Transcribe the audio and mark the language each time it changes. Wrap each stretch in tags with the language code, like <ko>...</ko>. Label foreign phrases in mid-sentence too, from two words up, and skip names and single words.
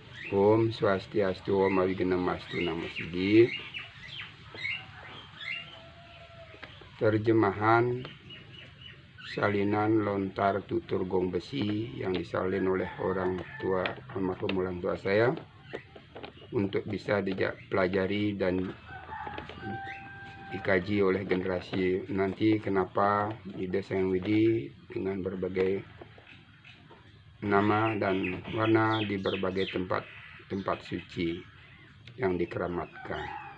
<ban>Om Swastiastu, Om Awigenamastu, Namo Sidi.</ban> <id>Terjemahan salinan lontar tutur gong besi yang disalin oleh orang tua almarhum orang tua saya untuk bisa dipelajari dan dikaji oleh generasi nanti. Kenapa Ida Sang Widi dengan berbagai nama dan warna di berbagai tempat suci yang dikeramatkan.</id>